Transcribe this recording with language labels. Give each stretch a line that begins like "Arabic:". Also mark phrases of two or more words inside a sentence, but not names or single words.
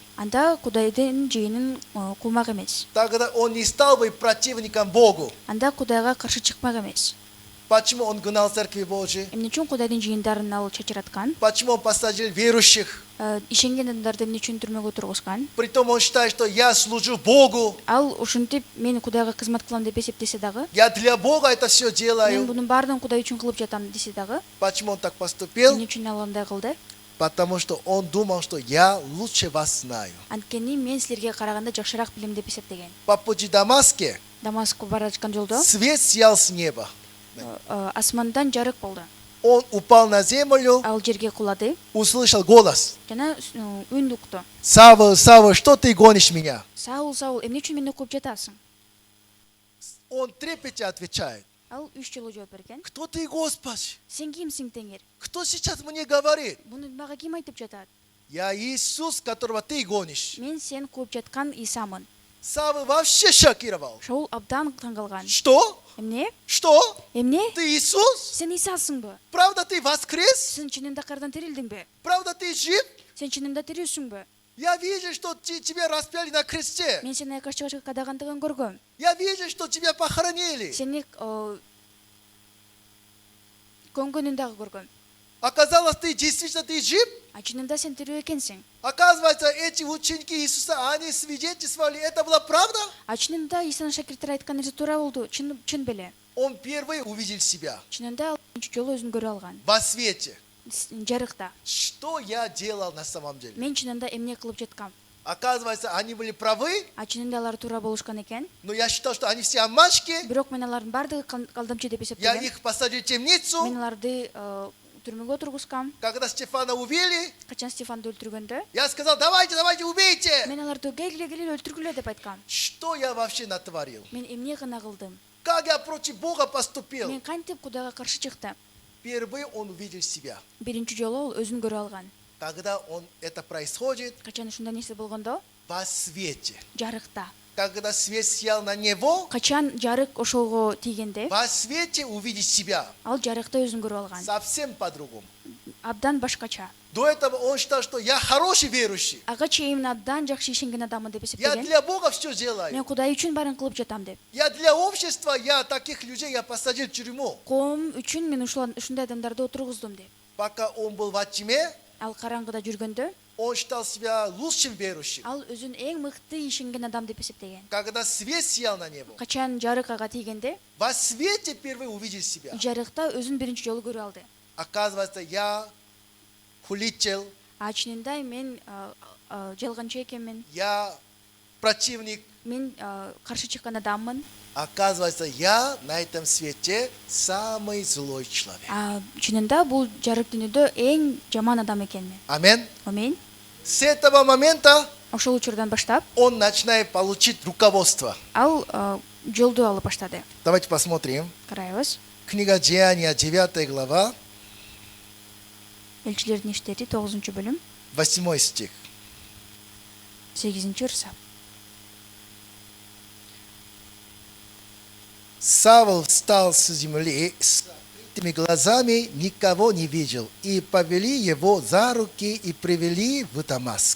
Kyrgyz: Анда Кудайдын жыйынын кумак эмес.
Russian: Тогда он не стал бы противником Богу.
Kyrgyz: Анда Кудайга каршы чыкмак эмес.
Russian: Почему он гнал церкви Божией?
Kyrgyz: Эмне үчүн Кудайдын жыйындарын ал чачыраткан?
Russian: Почему он посадил верующих?
Kyrgyz: Ишенген адамдарды эмне үчүн түрмөгө тургузган?
Russian: Притом он считает, что я служу Богу.
Kyrgyz: Ал ушинтип мен Кудайга кызмат кылам деп эсептесе дагы,
Russian: Я для Бога это все мен делаю.
Kyrgyz: бунун баарын Кудай үчүн кылып жатам десе дагы,
Russian: Почему он так поступил?
Kyrgyz: эмне үчүн ал андай кылды?
Russian: Потому что он думал, что я лучше вас знаю.
Kyrgyz: Анткени мен силерге караганда жакшыраак билем деп эсептеген.
Russian: По пути в Дамаске
Kyrgyz: Дамаскка бара жаткан жолдо
Russian: свет сиял с неба.
Kyrgyz: асмандан жарык болду.
Russian: Он упал на землю,
Kyrgyz: Ал жерге кулады
Russian: услышал голос.
Kyrgyz: жана үн укту.
Russian: Савва, Савва, что ты гонишь меня?
Kyrgyz: Саул, Саул, эмне үчүн мени кууп жатасың?
Russian: Он трепетя отвечает.
Kyrgyz: Ал 3 жолу жооп берген.
Russian: Кто ты, Господи?
Kyrgyz: Сен кимсиң, Теңир?
Russian: Кто сейчас мне говорит?
Kyrgyz: Муну мага ким айтып жатат?
Russian: Я Иисус, которого ты гонишь.
Kyrgyz: Мен сен кууп жаткан Исамын.
Russian: Савва вообще шокировал.
Kyrgyz: Шоул абдан таң калган.
Russian: Что?
Kyrgyz: Эмне?
Russian: Что?
Kyrgyz: Эмне?
Russian: Ты Иисус?
Kyrgyz: Сен Исасыңбы?
Russian: Правда ты воскрес?
Kyrgyz: Сен чынында кайрадан тирилдиңби?
Russian: Правда ты жив?
Kyrgyz: Сен чынында тирүүсүңбү?
Russian: Я вижу, что тебя распяли на кресте.
Kyrgyz: Мен сени айкашчыга кадагандыгын көргөм.
Russian: Я вижу, что тебя похоронили.
Kyrgyz: Сени көңгөнүн дагы көргөм.
Russian: Оказалось, действительно ты жив?
Kyrgyz: Чынында сен тирүү экенсиң.
Russian: Оказывается, эти ученики Иисуса, они свидетельствовали, это была правда?
Kyrgyz: Чынында Исанын шакирттери айткан нерсе туура болду. Чын беле.
Russian: Он первый увидел себя
Kyrgyz: Чынында ал биринчи жолу өзүн көрө алган.
Russian: во свете.
Kyrgyz: Жарыкта.
Russian: Что я делал на самом деле?
Kyrgyz: Мен чынында эмне кылып жаткам?
Russian: Оказывается, они были правы,
Kyrgyz: Чынында алар туура болушкан экен.
Russian: но я считал, что они все обманщики.
Kyrgyz: Бирок мен алардын баардыгы калдамчы деп Я эсептегем.
Russian: их посадил в темницу.
Kyrgyz: Мен аларды түрмөгө тургузгам.
Russian: Когда Стефана убили,
Kyrgyz: Качан Стефанды өлтүргөндө,
Russian: я сказал, давайте, убейте.
Kyrgyz: мен аларды келгиле өлтүргүлө деп айткам.
Russian: Что я вообще натворил?
Kyrgyz: Мен эмне гана кылдым?
Russian: Как я против Бога поступил?
Kyrgyz: Мен кантип Кудайга каршы чыктым?
Russian: Впервые он увидел себя.
Kyrgyz: Биринчи жолу ол өзүн көрө алган.
Russian: Когда это происходит,
Kyrgyz: Качан ушундай нерсе болгондо,
Russian: во свете.
Kyrgyz: жарыкта.
Russian: Когда свет сиял на него,
Kyrgyz: Качан жарык ошого тийгенде,
Russian: во свете увидеть себя.
Kyrgyz: ал жарыкта өзүн көрө алган.
Russian: Совсем по-другому.
Kyrgyz: Абдан башкача.
Russian: До этого он считал, что я хороший верующий.
Kyrgyz: Ага чейин абдан жакшы ишенген адаммын деп Я эсептеген.
Russian: для Бога все делаю.
Kyrgyz: Мен Кудай үчүн баарын кылып жатам деп.
Russian: Я для общества, я таких людей я посадил в тюрьму.
Kyrgyz: Коом үчүн мен ушундай адамдарды отургуздум деп.
Russian: Пока он был во тьме,
Kyrgyz: Ал караңгыда жүргөндө,
Russian: он считал себя лучшим верующим.
Kyrgyz: ал өзүн эң мыкты ишенген адам деп эсептеген.
Russian: Когда свет сиял на него,
Kyrgyz: Качан жарык ага тийгенде,
Russian: во свете впервые увидел себя.
Kyrgyz: жарыкта өзүн биринчи жолу көрө алды.
Russian: Оказывается, я хулитель,
Kyrgyz: чынында мен жалганчы экенмин.
Russian: Я противник.
Kyrgyz: Мен каршы чыккан адаммын.
Russian: Оказывается, я на этом свете самый злой человек.
Kyrgyz: Чынында бул жарык дүйнөдө эң жаман адам экенмин. Амин. Амин.
Russian: С этого момента
Kyrgyz: Ошол учурдан баштап
Russian: он начинает получить руководство.
Kyrgyz: ал жолду алып баштады.
Russian: Давайте посмотрим.
Kyrgyz: Карайбыз.
Russian: Книга Деяния, 9 глава,
Kyrgyz: Элчилердин иштери 9-бөлүм,
Russian: 8 стих.
Kyrgyz: 8-ырса.
Russian: Савл встал с земли, с открытыми глазами никого не видел, и повели его за руки и привели в Дамаск.